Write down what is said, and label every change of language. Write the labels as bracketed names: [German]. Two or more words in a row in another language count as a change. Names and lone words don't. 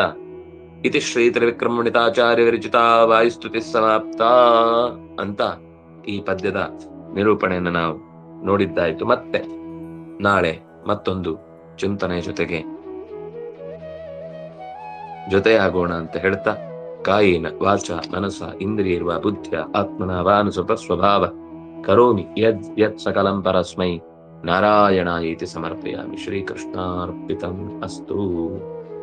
[Sanskrit] ಇತಿ ಶ್ರೀ ತ್ರಿವಿಕ್ರಮ ಪಂಡಿತಾಚಾರ್ಯ ವಿರಚಿತ ವಾಯುಸ್ತುತಿ ಸಮಾಪ್ತ [Kannada] ಅಂತ ಈ ಪದ್ಯದ ನಿರೂಪಣೆಯನ್ನು ನಾವು ನೋಡಿದ್ದಾಯ್ತು. ಮತ್ತೆ ನಾಳೆ ಮತ್ತೊಂದು ಚಿಂತನೆ ಜೊತೆಯಾಗೋಣ ಅಂತ ಹೇಳ್ತಾ, [Sanskrit] ಕಾಯೇನ ವಾಚ ಮನಸ ಇಂದ್ರಿಯರ್ವ ಬುದ್ಧಿಯ ಆತ್ಮನ ವಾನುಸುತ ಸ್ವಭಾವ ಕರೋಮಿ ಯತ್ ಸಕಲಂ ಪರಸ್ಮೈ ನಾರಾಯಣಾಯೇತಿ ಸಮರ್ಪಯಾಮಿ. ಶ್ರೀಕೃಷ್ಣಾರ್ಪಿತಂ ಅಸ್ತು.